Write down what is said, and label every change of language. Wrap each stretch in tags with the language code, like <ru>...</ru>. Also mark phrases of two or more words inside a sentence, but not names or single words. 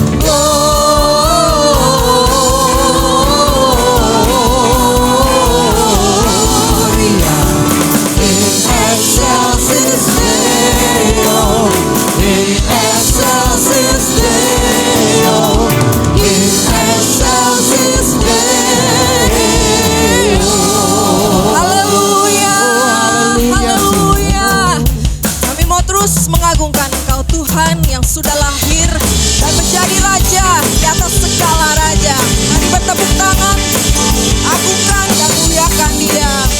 <la>Gloria, in excelsis Deo, in excelsis Deo, in excelsis Deo.</la> <id>Haleluya, haleluya. Kami mau terus mengagungkan Engkau Tuhan yang sudah lahir dan menjadi Raja di atas segala raja. Mari bertepuk tangan, agungkan dan muliakan Dia.</id>